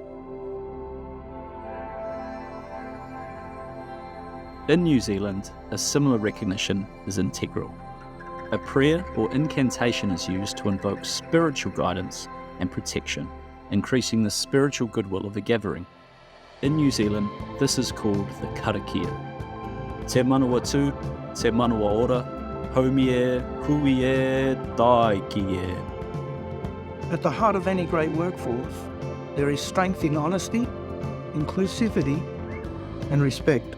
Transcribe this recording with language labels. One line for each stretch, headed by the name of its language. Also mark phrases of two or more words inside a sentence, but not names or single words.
English: In New Zealand, a similar recognition is integral. A prayer or incantation is used to invoke spiritual guidance and protection, increasing the spiritual goodwill of the gathering. In New Zealand, this is called the karakia.
Māori: Te manawa tū, te manawa ora, haumi e, hui e, dai ki e.
English: At the heart of any great workforce, there is strength in honesty, inclusivity and respect.